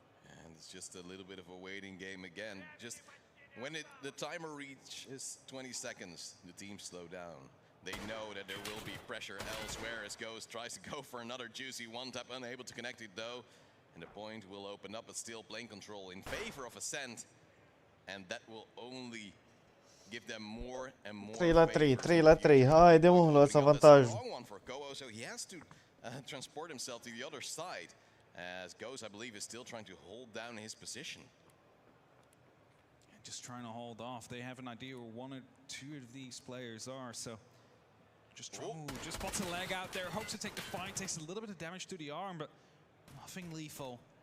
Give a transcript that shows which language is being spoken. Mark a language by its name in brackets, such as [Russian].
[English] And it's just a little bit of a waiting game again. Just when the timer reaches 20 seconds, the teams slow down. They know that there will be pressure elsewhere as Ghost tries to go for another juicy one-tap, unable to connect it though. And the point will open up, but still playing control in favor of Ascent. And that will only give them more and more [Romanian] 3-3, haide mă, luați avantajul. [English] So he has to transport himself to the other side, as Ghost, I believe, is still trying to hold down his position. Just trying to hold off. They have an idea where one or two of these players are, so just spots a leg out there, hopes to take the fight, takes a little bit of damage to the arm, but nothing lethal.